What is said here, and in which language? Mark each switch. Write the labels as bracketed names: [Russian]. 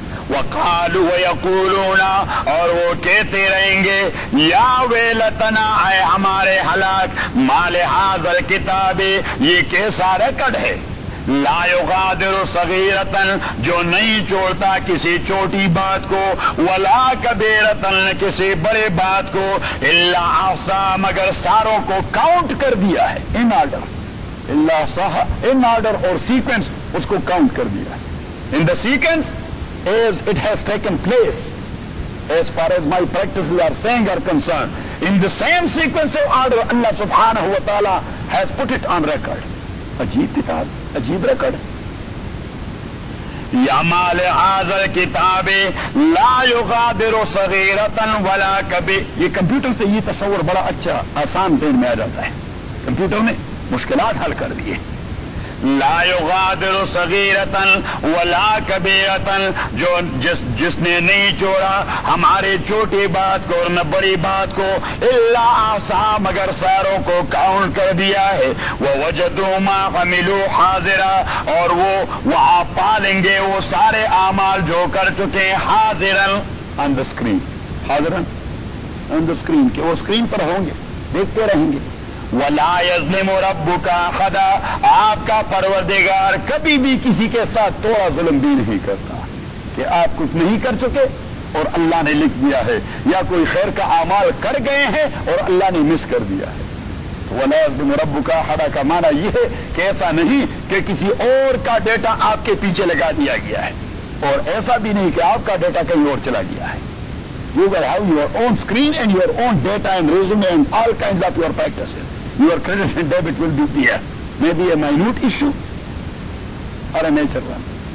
[Arabic] وقالوا ويقولون, [Urdu] اور وہ کہتے رہیں گے [Arabic] یا ویلتنا, [Urdu] اے ہمارے ہلاک, [Arabic] ما لہذا الکتاب, [Urdu] یہ کیسا ریکارڈ ہے, [Arabic] لا یغادر صغیرۃ, [Urdu] جو نہیں چھوڑتا کسی چھوٹی بات کو, [Arabic] ولا کبیرۃ, [Urdu] کسی بڑے بات کو, [Arabic] الا احصا, [Urdu] مگر ساروں کو کاؤنٹ کر دیا ہے, [English] in order, [Arabic] الا احصا, [Urdu] ان آرڈر اور سیکوینس اس کو کاؤنٹ کر دیا ہے, [English] In the sequence as it has taken place, as far as my practices are saying are concerned, in the same sequence of order Allah subhanahu wa ta'ala has put it on record. [Urdu] Ajeeb kitab, ajeeb record. [Arabic] یا مال حاضر کتاب لا یغادر صغیرتا ولا کبی, [Urdu] یہ computer سے یہ تصور بڑا اچھا آسان ذہن میں آ جاتا ہے, کمپیوٹر نے مشکلات حل کر دیے. [Arabic] لا یغادر صغیرتا ولا کبیرتا, [Urdu] جو جس نے نہیں چھوڑا ہمارے چھوٹی بات کو اور نہ بڑی بات کو, [Arabic] الا احصا, [Urdu] مگر ساروں کو کاؤنٹ کر دیا ہے. [Arabic] ووجدوا ما عملوا حاضرا, [Urdu] اور وہ وہاں پا لیں گے وہ سارے اعمال جو کر چکے, حاضرا [English] on the screen, [Urdu] حاضرا آن دا سکرین, کہ وہ سکرین پر ہوں گے دیکھتے رہیں گے. [Arabic] ولا یظلم ربک احدا, [Urdu] آپ کا پروردگار کبھی بھی کسی کے ساتھ تھوڑا ظلم بھی نہیں کرتا, کہ آپ کچھ نہیں کر چکے اور اللہ نے لکھ دیا ہے, یا کوئی خیر کا اعمال کر گئے ہیں اور اللہ نے مس کر دیا ہے. [Arabic] ولا یظلم ربک احدا [Urdu] کا معنی یہ ہے کہ ایسا نہیں کہ کسی اور کا ڈیٹا آپ کے پیچھے لگا دیا گیا ہے, اور ایسا بھی نہیں کہ آپ کا ڈیٹا کہیں اور چلا گیا ہے. [English] You will have your own screen and your own data and resume and all kinds of your practices. Your credit and debit will be there. Maybe a minute issue or a major one.